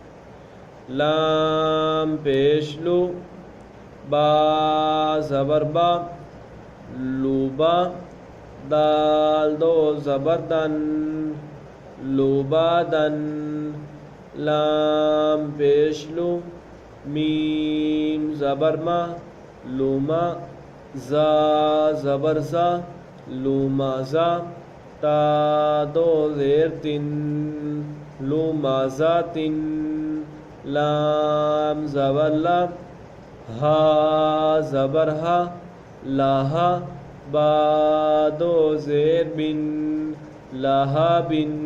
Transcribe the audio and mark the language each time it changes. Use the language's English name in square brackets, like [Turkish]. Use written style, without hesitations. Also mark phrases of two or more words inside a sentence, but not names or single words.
[Urdu] لام پیش لو، با زبر با، لوبا، دال دو زبر دن، لوبا دن، لام پیش لو، میم زبر ما، لوما، زا زبر زا، لوما زا، تا دو زیر تن، لوما زا تن، لام زبر لا، ہا زبر ہا، لاہا، با دو زیر بن، لاہا بن،